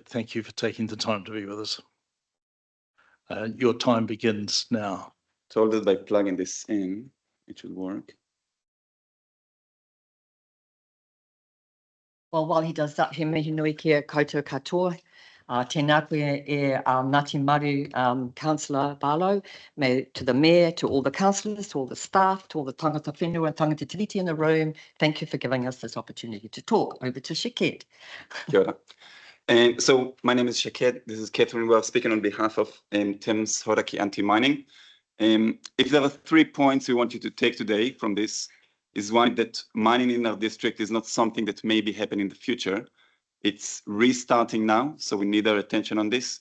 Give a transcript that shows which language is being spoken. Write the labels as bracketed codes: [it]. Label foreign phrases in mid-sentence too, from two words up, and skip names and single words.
[en] Thank you for taking the time to be with us. Your time begins now. Told that by plugging this in, it should work. Well, while he does that, [mi] he mihi nui kia koutou katoa. Tēnā koe [en] Ngāti Maru Councillor Bylaw, to the Mayor, to all the councillors, to all the staff, to all the [mi] tangata whenua [en] and [mi] tangata tiriti [en] in the room. Thank you for giving us this opportunity to talk. Over to Shaket. [mi] Kia ora. [en] And so my name is Shaket. This is Catherine. We're speaking on behalf of Thames Horaki Anti-Mining. If there are 3 points we want you to take today from this, is one that mining in our district is not something that may be happening in the future. It's restarting now, so we need our attention on this.